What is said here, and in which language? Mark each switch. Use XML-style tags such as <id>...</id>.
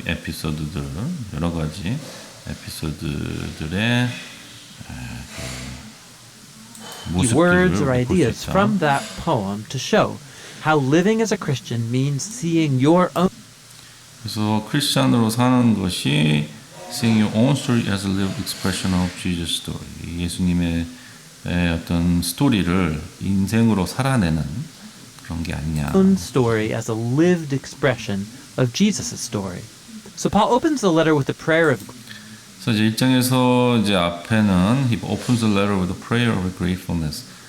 <ko>에피소드들, 여러 가지 에피소드들의</ko> <en>Words or</en> <ko>모습들을 볼 수</ko> <en>ideas</en> <ko>있죠.</ko> <en>from that poem to show how living as a Christian means seeing your own</en> <ko>그래서 크리스찬으로 사는 것이</ko> <en>seeing your own story as a lived expression of Jesus' story.</en> <ko>예수님의 어떤 스토리를 인생으로 살아내는 그런 게 아니냐.</ko> <en>story as a lived expression of Jesus' story. So Paul opens the letter with a prayer of</en> <ko>그래서 이제 1장에서 이제 앞에는</ko> <en>he opens the letter with a prayer of gratefulness.</en>